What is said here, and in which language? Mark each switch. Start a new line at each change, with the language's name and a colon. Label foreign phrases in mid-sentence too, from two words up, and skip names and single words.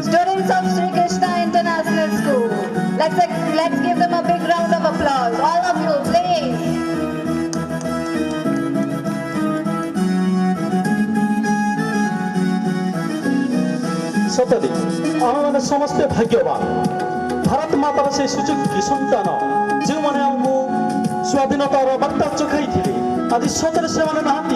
English: Students of Sri Krishna International School. Let's give them a big round of applause. All of you, please.
Odia: ସତରେ ଆମମାନେ ସମସ୍ତେ ଭାଗ୍ୟବାନ। ଭାରତ ମାତାର ସେ ସୁଯୋଗ୍ୟ ସନ୍ତାନ ଯେଉଁମାନେ ଆମକୁ ସ୍ୱାଧୀନତାର ବାର୍ତ୍ତା ଚଖାଇଥିଲେ, ଆଜି ସତରେ ସେମାନେ ନାହାନ୍ତି।